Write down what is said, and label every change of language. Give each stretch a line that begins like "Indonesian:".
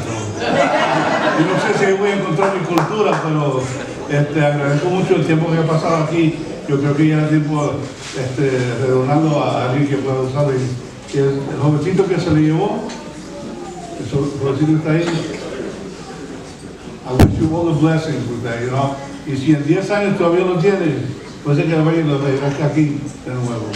Spanish: Yo no sé si voy a encontrar mi cultura, pero agradezco mucho el tiempo que he pasado aquí yo creo que ya es tiempo de donarlo a alguien que pueda usarlo. Y el jovencito que se le llevó, el jovencito está ahí.
English: I wish you all the blessings with that, you know.
Spanish: Y si en 10 años todavía lo tienes, puede ser que lo veas aquí de nuevo.